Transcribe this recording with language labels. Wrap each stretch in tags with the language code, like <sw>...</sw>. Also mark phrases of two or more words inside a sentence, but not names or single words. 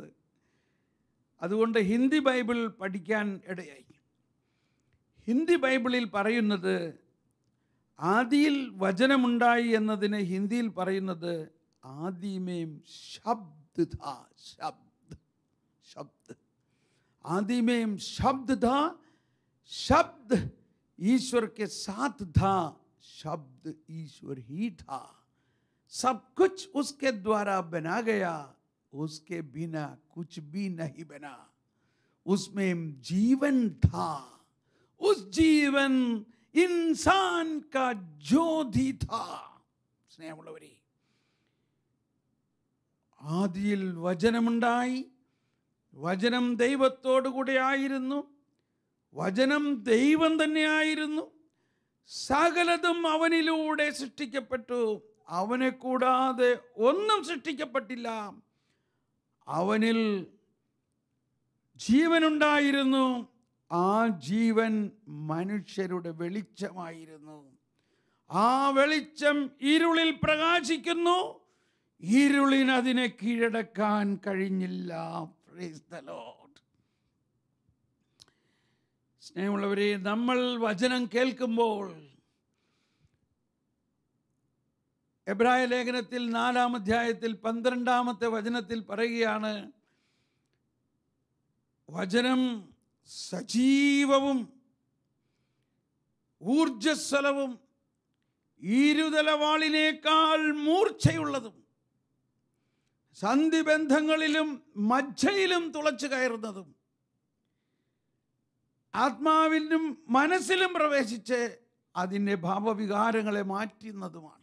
<ml>അതുകൊണ്ട് ഹിന്ദി ബൈബിൾ പഠിക്കാൻ ഇടയായി. ഹിന്ദി ബൈബിളിൽ പറയുന്നത് ആദിയിൽ വചനമുണ്ടായി എന്നതിന് ഹിന്ദിയിൽ പറയുന്നത്</ml> <hi>आदि में शब्द था. ശബ്ദ് आदि में शब्द था, शब्द ईश्वर के साथ था, शब्द ईश्वर ही था, सब कुछ उसके द्वारा बना गया, उसके बिना कुछ भी नहीं बना, उसमें जीवन था, उस जीवन इंसान का ज्योति था.</hi> <ml>സ്നേഹമുള്ളവരെ, ആദിയിൽ വചനമുണ്ടായി, വചനം ദൈവത്തോടു കൂടെ ആയിരുന്നു, വചനം ദൈവം തന്നെയായിരുന്നു, സകലതും അവനിലൂടെ സൃഷ്ടിക്കപ്പെട്ടു, അവനെ കൂടാതെ ഒന്നും സൃഷ്ടിക്കപ്പെട്ടില്ല, അവനിൽ ജീവനുണ്ടായിരുന്നു, ആ ജീവൻ മനുഷ്യരുടെ വെളിച്ചമായിരുന്നു, ആ വെളിച്ചം ഇരുളിൽ പ്രകാശിക്കുന്നു, ഇരുളിന് അതിനെ കീഴടക്കാൻ കഴിഞ്ഞില്ല.</ml> <en>Praise the Lord.</en> <ml>സ്നേഹമുള്ളവരെ, നമ്മൾ വചനം കേൾക്കുമ്പോൾ എബ്രായ ലേഖനത്തിൽ 4-ാം അധ്യായത്തിൽ 12-ാമത്തെ വചനത്തിൽ പറയുകയാണ്, വചനം സജീവവും ഊർജ്ജസ്വലവും ഇരുതലവാളിനേക്കാൾ മൂർച്ചയുള്ളതും സന്ധിബന്ധങ്ങളിലും മജ്ജയിലും തുളച്ചു കയറുന്നതും ആത്മാവിലും മനസ്സിലും പ്രവേശിച്ച് അതിൻ്റെ ഭാവവികാരങ്ങളെ മാറ്റുന്നതുമാണ്.</ml>